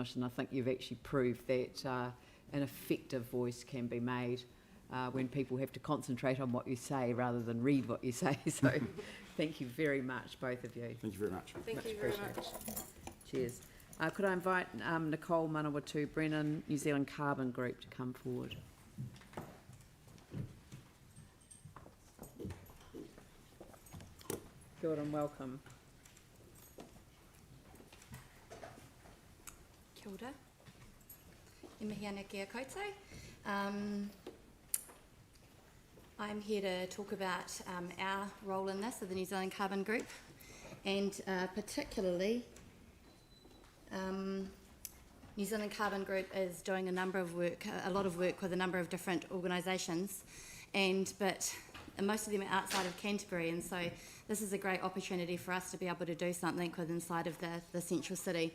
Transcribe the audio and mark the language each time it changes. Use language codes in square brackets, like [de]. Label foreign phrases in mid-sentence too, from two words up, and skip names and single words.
[en] I think you've actually proved that an effective voice can be made when people have to concentrate on what you say rather than read what you say. So thank you very much, both of you. Thank you very much. Thank you very much. Cheers. Could I invite Nicole Manawatu-Brennan, New Zealand Carbon Group, to come forward? [mi] Kia ora [en] and welcome. [mi] Kia ora. E mihi ana kia koutou. [en] I'm here to talk about our role in this of the New Zealand Carbon Group, and particularly New Zealand Carbon Group is doing a lot of work with a number of different organisations, but most of them are outside of Canterbury, and so this is a great opportunity for us to be able to do something inside of the central city.